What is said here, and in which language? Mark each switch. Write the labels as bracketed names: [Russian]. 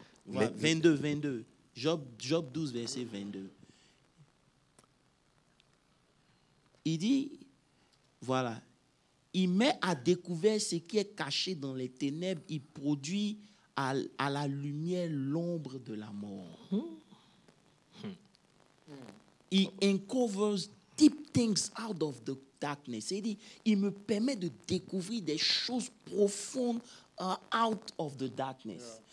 [French] Voilà, 22. Job 12, verset 22. Il dit, voilà, il met à découvert ce qui est caché dans les ténèbres, il produit à la lumière l'ombre de la mort. [English] He uncovers deep things out of the darkness. [French] C'est-à-dire, il me permet de découvrir des choses profondes [English] out of the darkness.